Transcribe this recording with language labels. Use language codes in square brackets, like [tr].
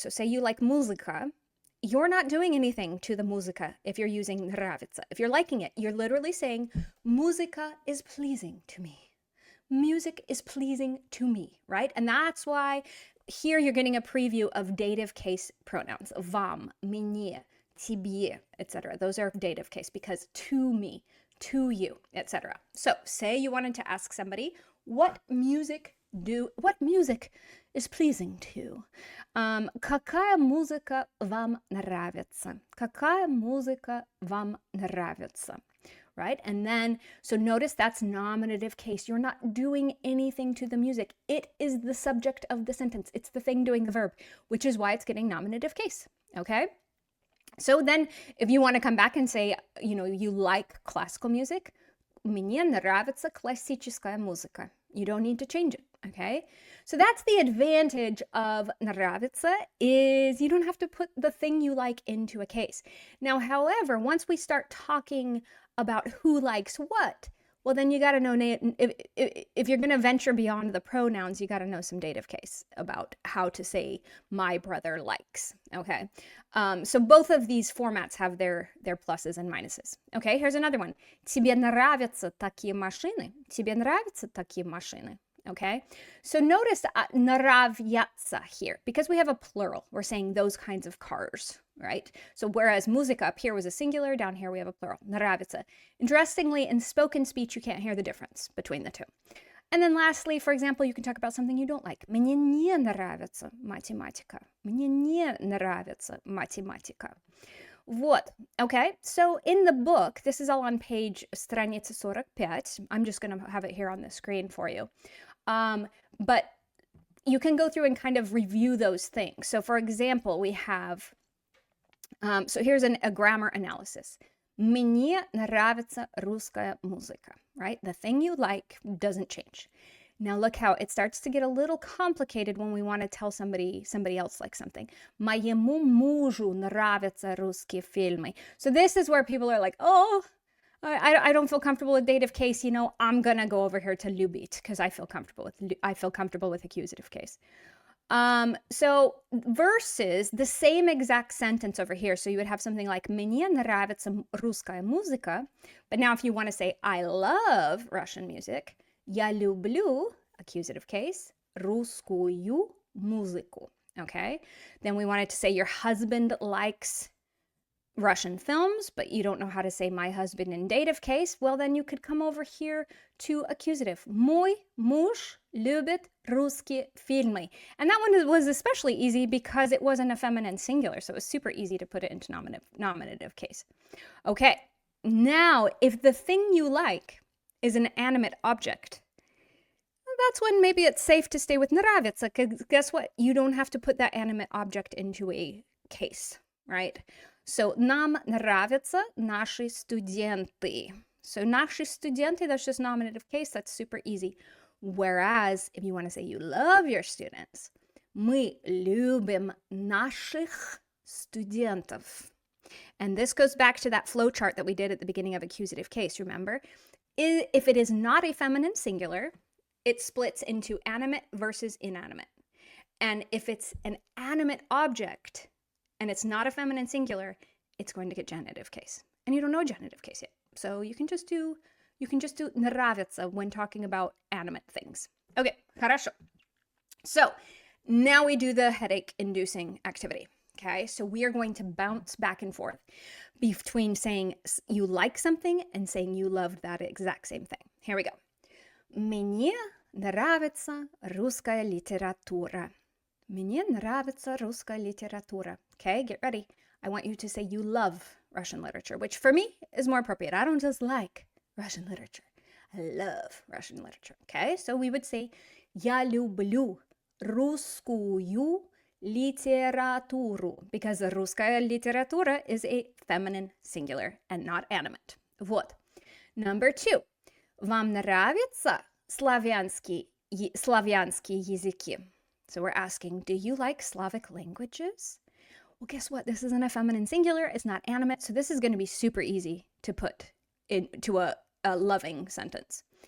[en] So say you like музыка. You're not doing anything to the muzika if you're using nravится. If you're liking it, you're literally saying, muzika is pleasing to me. Music is pleasing to me, right? And that's why here you're getting a preview of dative case pronouns. [ru] Вам, мне, тебе, etc. [en] Those are dative case because to me, to you, etc. So say you wanted to ask somebody, what music is pleasing to? [ru] Какая музыка вам нравится? Какая музыка вам нравится? [en] Right? And then, so notice that's nominative case. You're not doing anything to the music. It is the subject of the sentence. It's the thing doing the verb, which is why it's getting nominative case. Okay? So then if you want to come back and say, you like classical music, [ru] мне нравится классическая музыка. [en] You don't need to change it, okay? So that's the advantage of нравится, is you don't have to put the thing you like into a case. Now, however, once we start talking about who likes what, well, then you got to know, if you're going to venture beyond the pronouns, you got to know some dative case about how to say my brother likes, okay? So both of these formats have their pluses and minuses. Okay, here's another one. [ru] Тебе нравятся такие машины? Тебе нравятся такие машины? [en] Okay, so notice нравятся here, because we have a plural. We're saying those kinds of cars, right? So whereas música up here was a singular, down here we have a plural. [ru] Нравится. [en] Interestingly, in spoken speech, you can't hear the difference between the two. And then lastly, for example, you can talk about something you don't like. [ru] Мне не нравится математика. Мне не нравится математика. Вот. [en] Okay, so in the book, this is all on page страница 45. I'm just going to have it here on the screen for you. But you can go through and kind of review those things. So for example, we have, so here's a grammar analysis. [ru] Мне нравится русская музыка, right? [en] The thing you like doesn't change. Now look how it starts to get a little complicated when we want to tell somebody else likes something. [ru] Моему мужу нравятся русские фильмы. [en] So this is where people are like, oh, I don't feel comfortable with dative case, I'm gonna go over here to любить because I feel comfortable with accusative case. So versus the same exact sentence over here. So you would have something like [ru] мне нравится русская музыка. [en] But now if you want to say I love Russian music, [ru] я люблю, [en] accusative case, [ru] русскую музыку. [en] Okay? Then we wanted to say your husband likes Russian films, but you don't know how to say my husband in dative case. Well, then you could come over here to accusative. [ru] Мой муж любит русские фильмы. [en] And that one was especially easy because it wasn't a feminine singular, so it was super easy to put it into nominative case. Okay, now if the thing you like is an animate object, that's when maybe it's safe to stay with нравится, because guess what? You don't have to put that animate object into a case, right? [ru] So, нам нравятся наши студенты. [en] So, [ru] наши студенты, [en] that's just nominative case. That's super easy. Whereas, if you want to say you love your students, [ru] мы любим наших студентов. [en] And this goes back to that flow chart that we did at the beginning of accusative case, remember? If it is not a feminine singular, it splits into animate versus inanimate. And if it's an animate object, and it's not a feminine singular, it's going to get genitive case. And you don't know genitive case yet. So you can just do нравится when talking about animate things. Okay, хорошо. So now we do the headache-inducing activity. Okay, so we are going to bounce back and forth between saying you like something and saying you loved that exact same thing. Here we go. [ru] Мне нравится русская литература. Мне нравится русская литература. [en] Okay, get ready. I want you to say you love Russian literature, which for me is more appropriate. I don't just like Russian literature. I love Russian literature. Okay, so we would say [ru] я люблю русскую литературу, [en] because [ru] русская литература [en] is a feminine singular and not animate. [ru] Вот. [en] Number 2. [ru] Вам нравятся славянские языки? [en] So we're asking, do you like Slavic languages? Well, guess what? This isn't a feminine singular. It's not animate. So this is going to be super easy to put into a loving sentence.